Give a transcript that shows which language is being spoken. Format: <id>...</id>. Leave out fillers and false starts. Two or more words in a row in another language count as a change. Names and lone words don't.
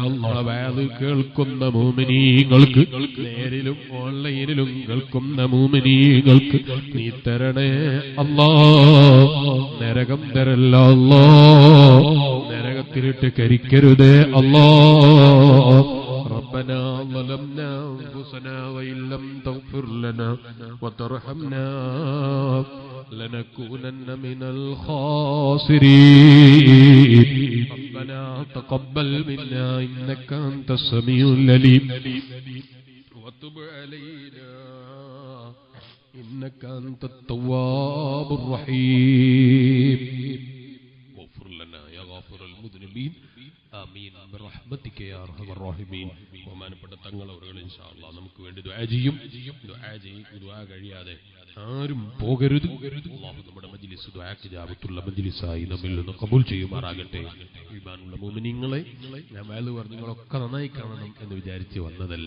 <ml>വേദ കേൾക്കുന്ന മുഅ്മിനീങ്ങൾക്ക് നേരിലും ഓൺലൈനിലും കേൾക്കുന്ന മുഅ്മിനീങ്ങൾക്ക് നീ തരണേ അല്ലാഹ്. നരകം തരല്ല അല്ലാഹ്, നരകത്തിലിട്ട് കരിക്കരുതേ അല്ലാഹ്.</ml> <ar>ربنا ظلمنا أنفسنا وإن لم تغفر لنا وترحمنا لنكونن من الخاسرين. ربنا تقبل منا إنك أنت السميع العليم وتب علينا إنك أنت التواب الرحيم. واغفر لنا يا غافر المذنبين آمين برحمتك يا أرحم الراحمين.</ar> <ml>ബഹുമാനപ്പെട്ട തങ്ങൾ അവர்கள்</ml> <ar>إن شاء الله</ar> <ml>നമുക്ക് വേണ്ടി ദുആ ചെയ്യും. ദുആ കഴിയാതെ ആരും പോകരുത്. അല്ലാഹു നമ്മുടെ മജ്ലിസ് ദുആക്ക് ജാബത്തുള്ള മജ്ലിസായി നമ്മിൽ നിന്ന് കബൂൽ ചെയ്യുമാറാകട്ടെ. ഈമാനുള്ള മുഅ്മിനീങ്ങളെ, ഞാൻ വാല് പറഞ്ഞു നിങ്ങളൊക്കെ നന്നായി കാണണം എന്ന് വിചാരിച്ച് വന്നതല്ല.</ml>